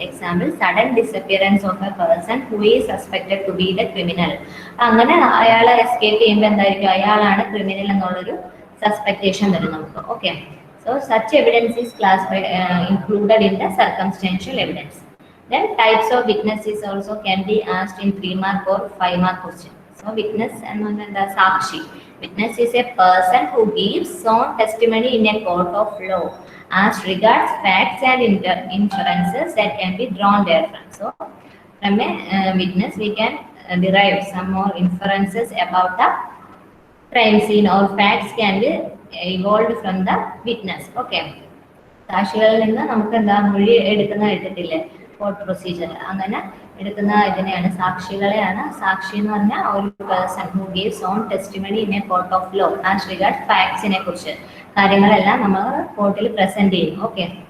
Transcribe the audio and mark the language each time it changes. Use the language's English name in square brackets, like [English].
[English] Example, sudden disappearance of a person who is suspected to be the criminal. [Malayalam] അങ്ങനെ അയാളെ escape ചെയ്യുമ്പോൾ എന്തായിരിക്കും? അയാളാണ് ക്രിമിനൽ എന്നുള്ളൊരു സസ്പെക്ടേഷൻ വരും നമുക്ക്. Okay. [English] So such evidence is classified included in the circumstantial evidence. Then types of witnesses also can be asked in 3 mark or 5 mark question. So witness and the sakshi. Witness is a person who gives sworn testimony in a court of law as regards facts and inferences that can be drawn therefrom. So from a witness we can derive some more inferences about the crime scene, or facts can be evolved from the witness. Okay. [Malayalam] സാക്ഷികളിൽ നിന്ന് നമുക്ക് എന്താ മൊഴി എടുത്തിട്ടില്ലേ court procedure, അങ്ങനെ എടുക്കുന്ന ഇതിനെയാണ് സാക്ഷികളെയാണ്. സാക്ഷി എന്ന് പറഞ്ഞാൽ ഒരു [English] person who gives own testimony in a court of law as regards ഫാക്ട്സിനെ [Malayalam] കുറിച്ച് കാര്യങ്ങളെല്ലാം നമ്മൾ കോർട്ടിൽ പ്രസന്റ് ചെയ്യും. [English] Okay.